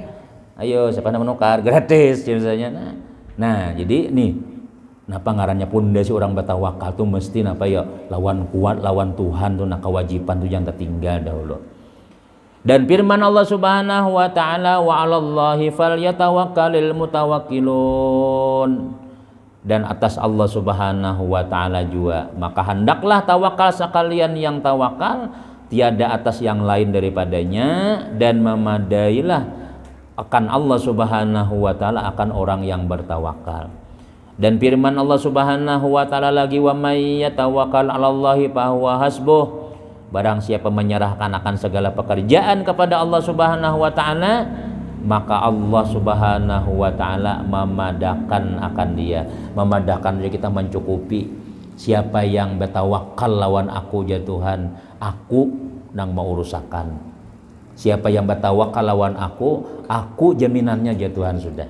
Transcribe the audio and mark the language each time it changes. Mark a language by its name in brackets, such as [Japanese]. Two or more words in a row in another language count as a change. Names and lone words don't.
[Banjar] Ayo siapa nak menukar gratis misalnya. Nah, jadi nih napa ngarannya pondasi orang bertawakal tuh mesti napa ya lawan kuat lawan Tuhan tuh nak kewajiban tuh jangan tertinggal dahulu. [Indonesian] Dan firman Allah [Arabic] سبحانه وتعالى وعلى الله فليتوكل المتوكلون. [Malay] Dan atas Allah [Arabic] سبحانه وتعالى [Malay] juga maka hendaklah tawakal sekalian yang tawakal tiada atas yang lain daripadanya dan memadailah akan Allah [Arabic] سبحانه وتعالى [Malay] akan orang yang bertawakal. [Indonesian] Dan firman Allah [Arabic] سبحانه وتعالى lagi ومن يتوكل على الله فهو حسبه. [Malay] Barang siapa menyerahkan akan segala pekerjaan kepada Allah [Arabic] سبحانه وتعالى [Malay] maka Allah [Arabic] سبحانه وتعالى [Malay] memadahkan akan dia, memadahkan dia, kita mencukupi. [Banjar] Siapa yang bertawakal lawan aku ya Tuhan, aku nang mau urusakan. Siapa yang bertawakal lawan aku jaminannya ya Tuhan sudah.